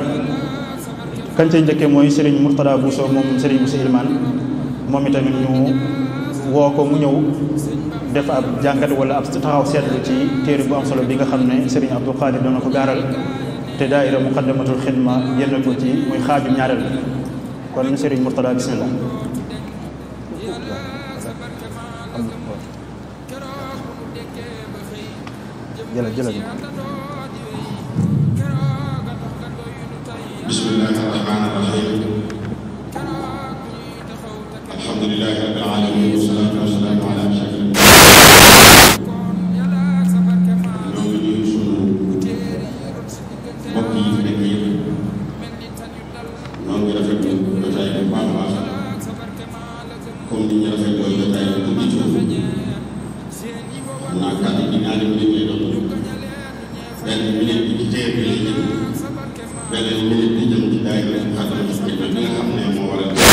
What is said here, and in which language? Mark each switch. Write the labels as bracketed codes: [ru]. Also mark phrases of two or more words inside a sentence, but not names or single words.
[wo] kañ cay njëkkee mooy Serigne Mourtada Bousso moom Serigne Bousso Ilmaan moom itamit ñu woo ko mu ñëw def ab jàngat wala ab taxaw seetlu ci téere bu am solo bi nga xam ne Serigne Abdul Xaadir doona ko gaaral te daayira Muqaddamatul Xidma yenn ko ci muy xaaju ñaareel bi. kon Serigne Mourtada bismillah. jëlal [ar] بسم الله الرحمن الرحيم الحمد لله رب العالمين والصلاة والسلام على أشرف [wo] ñoo ngi nuyu sunu mbokk yi fi nekk yëpp ñoo ngi rafetlu jotaay bu baax a baax comme ni ñu rafetloo jotaay bu tudd ci xam naa kàddu gi ñaari minute lay doon benn minute bi ci téere bi lay jëm beneen minute bi jëm ci daayira Muqaddamatul Xidma bi nga xam ne moo waral